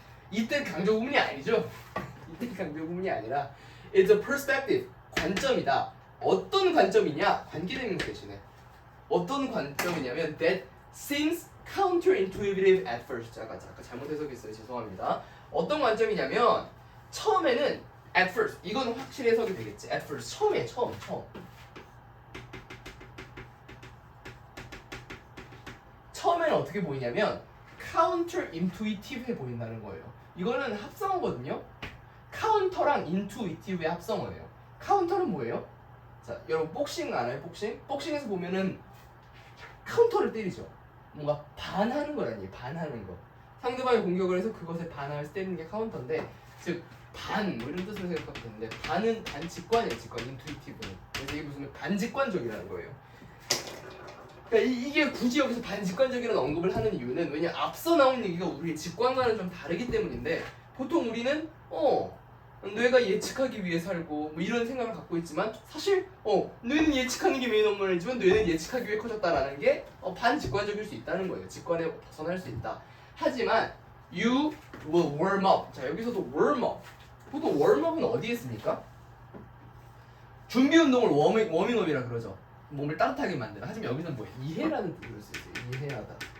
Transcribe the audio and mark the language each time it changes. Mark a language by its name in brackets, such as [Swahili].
[Korean] 이때 강조 구문이 아니죠. 이때 강조 구문이 아니라 [English] it's a perspective, [Korean] 관점이다. 어떤 관점이냐? 관계대명사 대신에 어떤 관점이냐면 [English] that seems counterintuitive at first. [Korean] 아까 잘못 해석했어요. 죄송합니다. 어떤 관점이냐면 처음에는 [English] at first, [Korean] 이건 확실히 해석이 되겠지. [English] at first, [Korean] 처음. 처음에는 어떻게 보이냐면 counterintuitive해 보인다는 거예요. 이거는 합성어거든요. counter랑 intuitive의 합성어예요. counter는 뭐예요? 자, 여러분 복싱 알아요? 복싱에서 보면은 카운터를 때리죠. 뭔가 반하는 거 아니에요. 반하는 거. 상대방이 공격을 해서 그것에 반하면서 때리는 게 카운터인데 즉 반, 뭐 이런 뜻으로 생각하면 되는데 반은 반직관이에요. 직관, 인투이티브는. 그래서 이게 무슨 반직관적이라는 거예요. 그러니까 이게 굳이 여기서 반직관적이라는 언급을 하는 이유는 왜냐 앞서 나온 얘기가 우리의 직관과는 좀 다르기 때문인데 보통 우리는 뇌가 예측하기 위해 살고 뭐 이런 생각을 갖고 있지만 사실 뇌는 예측하는 게 메인 업무이지만 뇌는 예측하기 위해 커졌다라는 게 반직관적일 수 있다는 거예요. 직관에 벗어날 수 있다. 하지만 [English] you will warm up. [Korean] 자 여기서도 warm up. 보통 warm up은 어디에 씁니까? 준비 운동을 워밍업이라 그러죠. 몸을 따뜻하게 만드는. 하지만 여기는 뭐예요? 이해라는 뜻으로 쓰였어요. 이해하다.